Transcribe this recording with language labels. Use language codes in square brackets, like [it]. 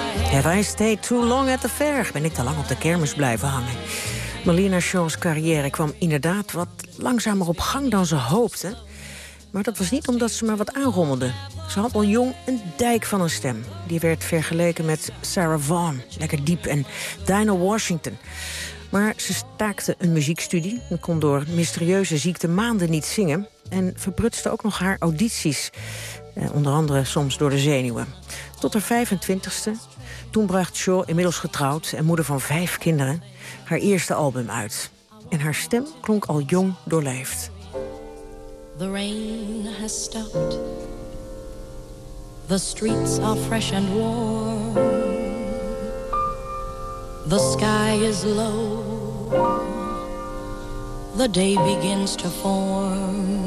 [en] Have I stayed too long at the fair? [nl] Ben ik te lang op de kermis blijven hangen? Marlena Shaw's carrière kwam inderdaad wat langzamer op gang dan ze hoopte. Maar dat was niet omdat ze maar wat aanrommelde. Ze had al jong een dijk van een stem. Die werd vergeleken met Sarah Vaughan, lekker diep, en Dinah Washington. Maar ze staakte een muziekstudie en kon door mysterieuze ziekte maanden niet zingen. En verprutste ook nog haar audities. Onder andere soms door de zenuwen. Tot haar 25ste. Toen bracht Shaw, inmiddels getrouwd en moeder van 5 kinderen, haar eerste album uit. En haar stem klonk al jong doorleefd. [en] The rain has stopped. The streets are fresh and warm. The sky is low. The day begins to form.